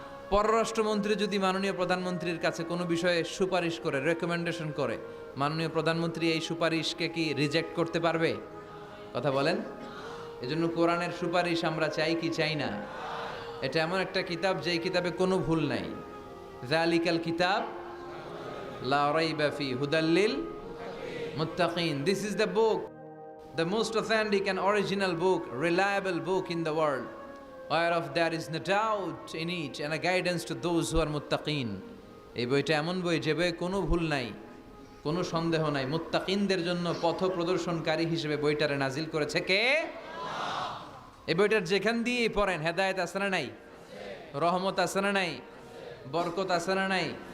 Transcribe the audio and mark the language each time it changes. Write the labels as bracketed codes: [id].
[bn] পররাষ্ট্রমন্ত্রী যদি মাননীয় প্রধানমন্ত্রীর কাছে কোনো বিষয়ে সুপারিশ করে, রেকমেন্ডেশন করে, মাননীয় প্রধানমন্ত্রী এই সুপারিশকে কি রিজেক্ট করতে পারবে? কথা বলেন। এজন্য কোরআনের সুপারিশ আমরা চাই কি চাই না? এটা এমন একটা কিতাব যেই কিতাবে কোনো ভুল নাই। [ar] যালিকাল কিতাব লা রাইবা ফি হুদাল লিল মুত্তাকিন। [en] This is the book, the most authentic and original book, reliable book in the world, whereof there is no doubt in it and a guidance to those who are muttaqin. [bn] এই বইটা এমন বই যে বইয়ে কোনো ভুল নাই, কোনো সন্দেহ নাই। মুত্তাকিনদের জন্য পথ প্রদর্শনকারী হিসেবে বইটারে নাজিল করেছে কে? এই বইটার যেখান দিয়ে পড়েন হেদায়েত আছে না নাই? রহমত আছে না নাই? বরকত আছে না নাই?